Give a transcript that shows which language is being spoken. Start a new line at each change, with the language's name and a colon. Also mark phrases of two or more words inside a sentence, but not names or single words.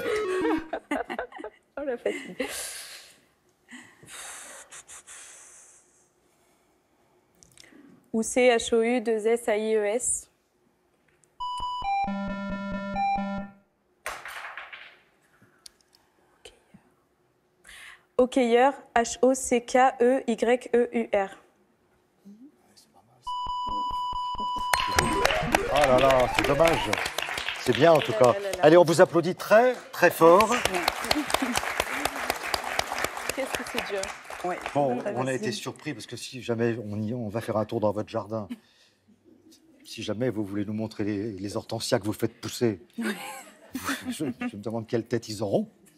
French: Oh la fatigue. Ou C-H-O-U-2-S-A-I-E-S. Hockeyeur. H-O-C-K-E-Y-E-U-R. Oh là là, c'est dommage. C'est bien en tout cas. Allez, on vous applaudit très, très fort. Qu'est-ce que c'est dur. Ouais. Bon, on a été surpris parce que si jamais on va faire un tour dans votre jardin, si jamais vous voulez nous montrer les hortensias que vous faites pousser, je me demande quelle tête ils auront.